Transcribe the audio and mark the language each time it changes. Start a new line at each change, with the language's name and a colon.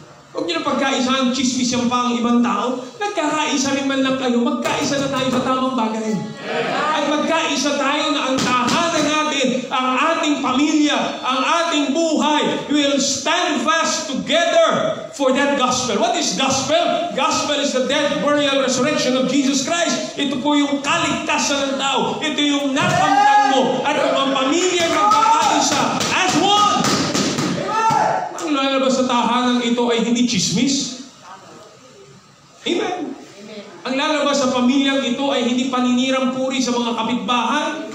Filipino: Huwag niyo na pagkaisahan, chismis yung pang ibang tao. Nagkakaisa rin man lang kayo, magkaisa na tayo sa tamang bagay. At magkaisa tayo na ang tahanan natin, ang ating pamilya, ang ating buhay,
English: will stand fast together for that gospel. What is gospel? Gospel is the death, burial, resurrection of Jesus Christ.
Filipino: Ito po yung kaligtasan ng tao. Ito yung nakamtan mo. At kung ang pamilya magkakaisa
English: as one,
Filipino: ang lalabas sa tahanan ito ay hindi chismis. Amen. Ang lalabas sa pamilyang ito ay hindi paninirang puri sa mga kapitbahay.